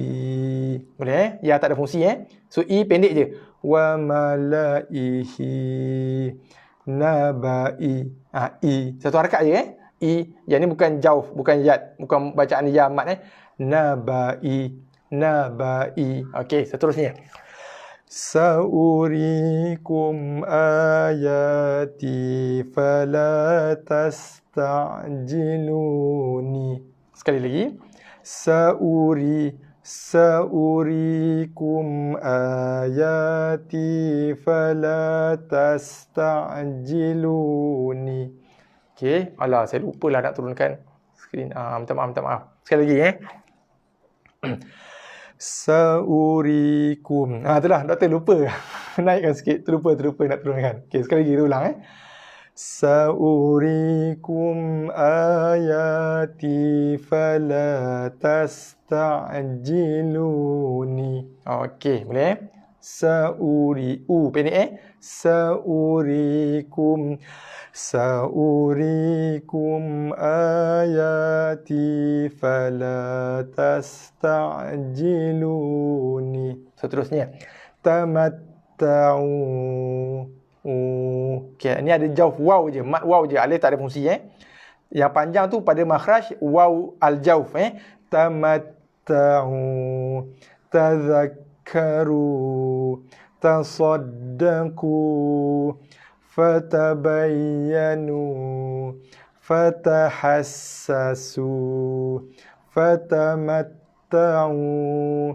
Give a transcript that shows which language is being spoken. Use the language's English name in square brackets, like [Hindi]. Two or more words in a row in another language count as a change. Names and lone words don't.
[Malay] Boleh ya tak ada fungsi So i pendek je. [Arabic] وملئه نبإي. [Malay] I satu harakat je I. Yang ni bukan jauh, bukan yad, bukan bacaan ya mat Nabai. Okey, seterusnya. [Arabic] سأريكم آياتي فلا تستعجلون. [Malay] Sekali lagi. [Arabic] سأريكم آياتي فلا تستعجلون. [Malay] Okey, alah saya lupalah nak turunkan skrin. Minta maaf. Sekali lagi Saurikum. Itulah doktor lupa. Naikkan sikit, terlupa nak turunkan. Okey, sekali lagi kita ulang [Arabic] سأريكم آياتي فلا تستعجلون. [Malay] Okey, boleh pendek [Arabic] سأريكم آياتي فلا تستعجلون. [Malay] Seterusnya. Tamatta'u. Okey, ni ada jauh waw je, mat waw je, alif tak ada fungsi Yang panjang tu pada [Arabic] مخرج واو الجوف [Malay] Tamatta'u. [Arabic] تذكروا. تصدقوا. فتبينوا. فتحسسوا. Fatamatta'u.